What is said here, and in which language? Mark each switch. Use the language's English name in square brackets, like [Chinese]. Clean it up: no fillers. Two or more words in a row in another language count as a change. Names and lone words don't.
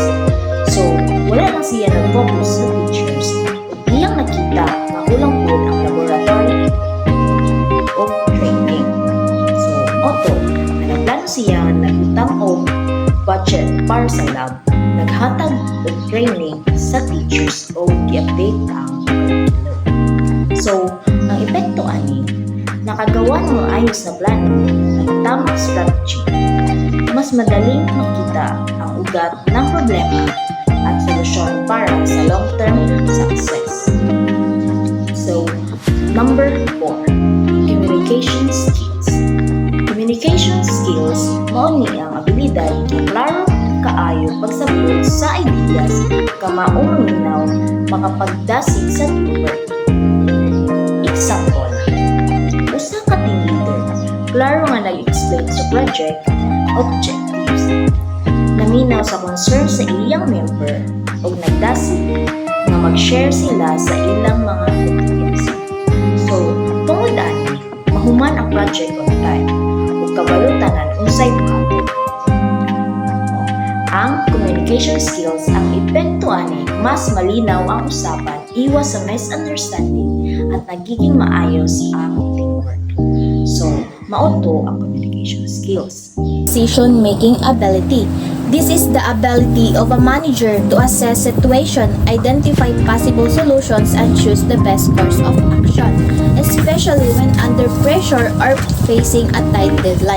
[Cebuano] So, wala lang siya nag-focus sa teachers. Iyang nakita na ulang po ang laboratory o training. So, auto, nagplano siya nagutang o budget para sa lab, naghatag og training sa teachers o i-update ang curriculum. [Filipino] So, ang epekto ani, nakagawa ng maayos na plano ng tamang strategy. Mas madaling makita ang ugat ng problema at solusyon para sa [English] long-term success. So, number 4, communication skills. Communication skills [Cebuano] mao ni ang abilidad na klaro kaayo pagsabot sa ideas kamaong minaw makapagdasig sa teamwork. Example, usa ka team leader klaro nga nag-explain sa [English] project objectives, [Cebuano] naminaw sa concern sa iyang member ug nagdasig nga mag-share sila sa ilang mga ideas. So, tungod ani, mahuman ang project [English] on time [Cebuano] ug kabalutanan unsay buhaton. [Filipino] Ang [English] communication skills [Filipino] ang epekto ani mas malinaw ang usapan, iwas sa misunderstanding at nagiging maayos ang teamwork. [Cebuano] So, mauto ang [English] communication skills. Decision-making ability. This is the ability of a manager to assess situation, identify possible solutions, and choose the best course of action, especially when under pressure or facing a tight deadline.